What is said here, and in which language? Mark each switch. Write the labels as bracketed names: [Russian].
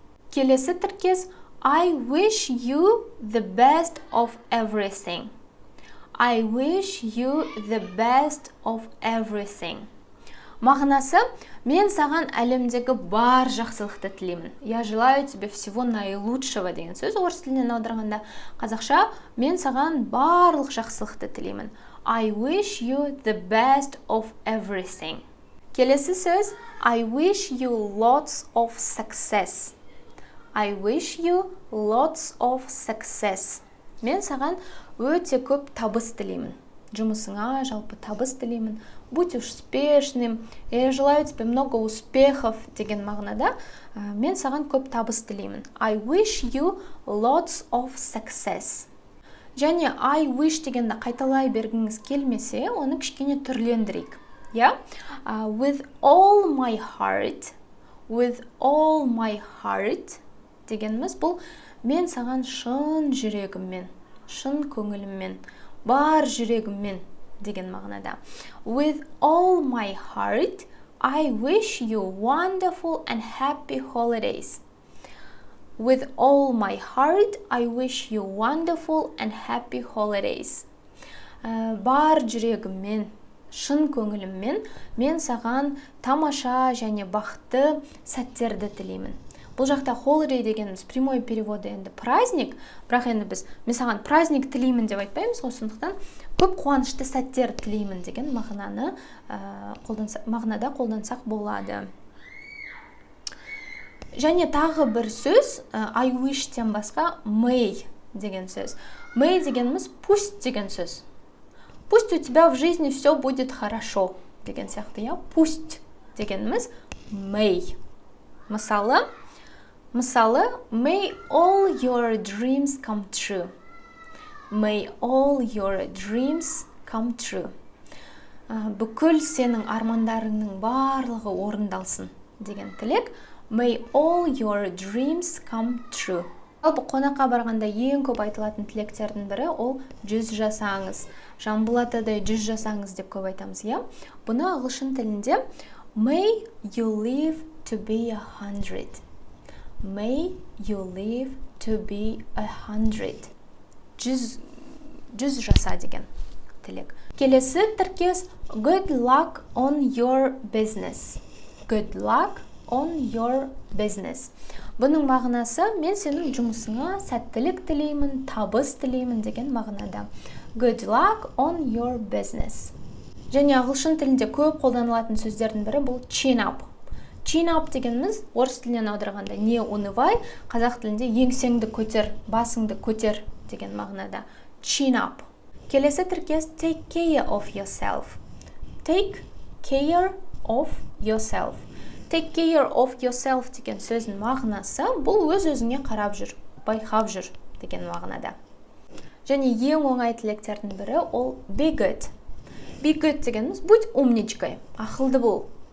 [Kazakh] Келесі тіркес [English] I wish you the best of everything. I wish you the best of everything. [Kazakh] Мағынасы, мен саған әлемдегі бар жақсылықты тілеймін. [Russian] Я желаю тебе всего наилучшего [Kazakh] деген сөз. Орыс тілінен аударғанда қазақша, мен саған барлық жақсылықты тілеймін. [English] I wish you the best of everything. [Kazakh] Келесі сөз [English] I wish you lots of success. I wish you lots of success. [Kazakh] Мен саған өте көп табыс тілеймін. Жұмысыңа жалпы табыс тілеймін. [Russian] Будь успешным. Я желаю тебе много успехов [Kazakh] деген мағынада мен саған көп табыс тілеймін. [English] I wish you lots of success. [Kazakh] Және [English] I wish [Kazakh] дегенді қайталай бергіңіз келмесе, оны кішкене түрлендірейік. [English] With all my heart. With all my heart [Kazakh] дегеніміз бұл мен саған шын жүрегіммен, шын көңіліммен, бар жүрегіммен деген мағынада. [English] With all my heart, I wish you wonderful and happy holidays. With all my heart, I wish you wonderful and happy holidays. [Kazakh] Бар жүрегіммен, шын көңіліммен, мен саған тамаша және бақытты сәттерді тілеймін. Бұл жақта holiday дегеніміз [Russian] прямой переводы [Kazakh] енді праздник, бірақ енді мен саған праздник тілеймін деп айтпаймыз, сондықтан көп қуанышты сәттер тілеймін деген мағынада қолдансақ болады. Және тағы бір сөз, [English] I wish- [Kazakh] тен басқа may деген сөз. May дегеніміз пусть деген сөз. [Russian] Пусть у тебя в жизни все будет хорошо [Kazakh] деген сияқты, [Russian] пусть дегеніміз may. [Kazakh] Мысалы, [English] may all your dreams come true. May all your dreams come true. [Kazakh] Бүкіл сенің армандарыңның барлығы орындалсын деген тілек. [English] May all your dreams come true. [Kazakh] Бұл қонаққа барғанда ең көп айтылатын тілектердің бірі ол 100 жасаңыз. Жанболатадай 100 жасаңыз деп көп айтамыз, Бұны ағылшын тілінде [English] may you live to be 100. May you live to be 100. [Kazakh] 100 жаса деген тілек. Келесі тіркес [English] good luck on your business. Good luck on your business. [Kazakh] Бұның мағынасы мен сенің жұмысыңа сәттілік тілеймін, табыс тілеймін деген мағынада. [English] Good luck on your business. [Kazakh] Және ағылшын тілінде көп қолданылатын сөздердің бірі бұл [English] chin up. [Kazakh] Chin up дегеніміз орыс тілінен аударғанда [Russian] не унывай, [Kazakh] қазақ тілінде еңсеңді көтер, басыңды көтер деген мағынада. [English] Chin up. Келесі тіркес take care of yourself. Take care of yourself. Take care of yourself [Kazakh] деген сөздің мағынасы бұл өз-өзіңе қарап жүр, байқап жүр деген мағынада. Және ең оңай тілектердің бірі ол [English] be good. Be good [Kazakh] дегеніміз [Russian] будь умничкой, [Kazakh] ақылды бол.